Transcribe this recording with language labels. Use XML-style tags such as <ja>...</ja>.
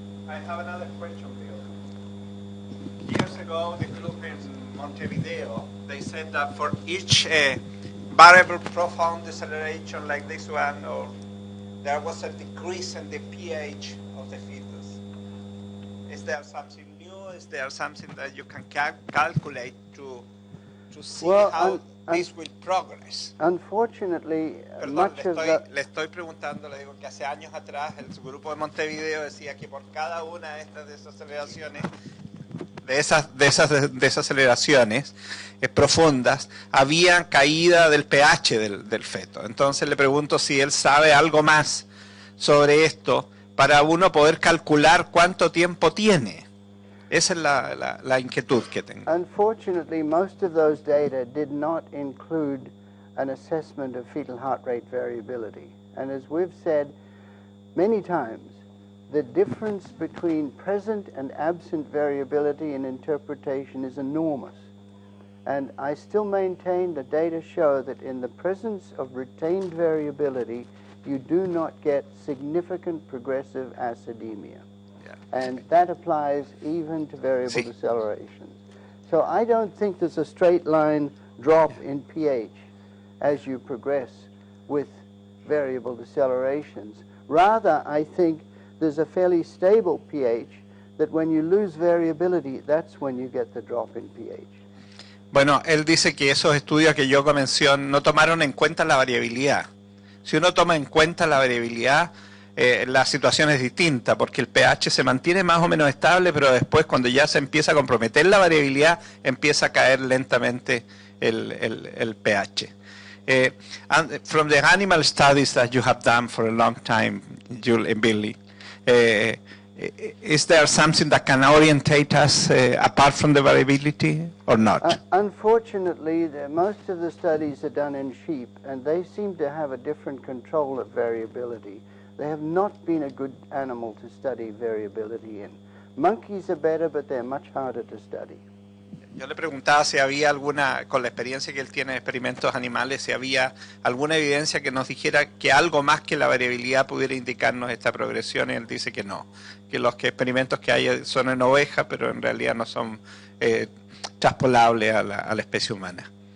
<en>I have another question, Bill. Years ago, the group in Montevideo, they said that for each variable profound deceleration like this one, or there was a decrease in the pH of the fetus. Is there something new? Is there something that you can calculate to see this will progress. Unfortunately,</en> <es>Perdón,</es> <en>much of the...</en> <es>le estoy preguntando, le digo que hace años atrás el grupo de Montevideo decía que por cada una de estas desaceleraciones, desaceleraciones profundas, había caída del pH del feto. Entonces le pregunto si él sabe algo más sobre esto para uno poder calcular cuánto tiempo tiene. Esa es la inquietud que tengo.</es> <en>Unfortunately, most of those data did not include an assessment of fetal heart rate variability. And as we've said many times, the difference between present and absent variability in interpretation is enormous. And I still maintain the data show that in the presence of retained variability, you do not get significant progressive acidemia. And that applies even to variable decelerations. So I don't think there's a straight line drop in pH as you progress with variable decelerations. Rather, I think there's a fairly stable pH that when you lose variability, that's when you get the drop in pH.</en> <es>Bueno, él dice que esos estudios que yo mencioné no tomaron en cuenta la variabilidad. Si uno toma en cuenta la variabilidad, la situación es distinta, porque el pH se mantiene más o menos estable, pero después cuando ya se empieza a comprometer la variabilidad, empieza a caer lentamente el pH.</es> <en>From the animal studies that you have done for a long time, Julie and Billy, is there something that can orientate us apart from the variability or not? Unfortunately, most of the studies are done in sheep, and they seem to have a different control of variability. They have not been a good animal to study variability in. Monkeys are better, but they're much harder to study.</en> <es>Yo le preguntaba si había alguna, con la experiencia que él tiene de experimentos animales, si había alguna evidencia que nos dijera que algo más que la variabilidad pudiera indicarnos esta progresión, y él dice que no, que los experimentos que hay son en ovejas, pero en realidad no son traspolables a la especie humana.</es>